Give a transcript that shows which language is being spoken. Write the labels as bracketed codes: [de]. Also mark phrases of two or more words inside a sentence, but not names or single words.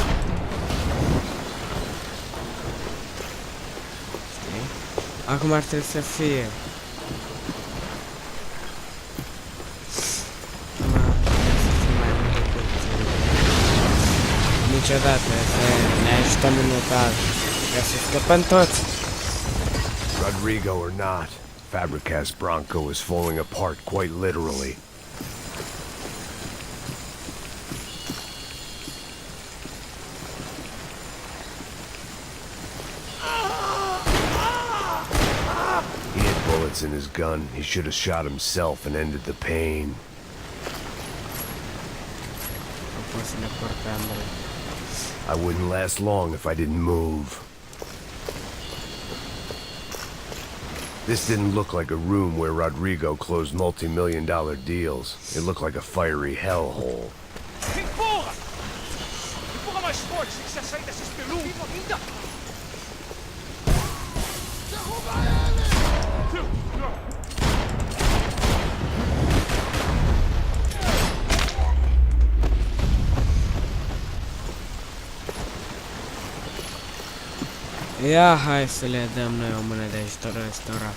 [ro] Știi? Acum ar trebui să fie. Niciodată să ne ajutăm în local ca să scăpăm toți. [en] Rodrigo or not, Fabricas Bronco is falling apart quite literally. He had bullets in his gun. He should have shot himself and ended the pain. I wouldn't last long if I didn't move. This didn't look like a room where Rodrigo closed multi-million-dollar deals. It looked like a fiery hellhole. [pt] Empurra! Empurra mais forte, sem que você sair dessa espelunca ainda! Derruba ele! [ro] Ia, hai să le dăm noi o mână de ajutor ăstora.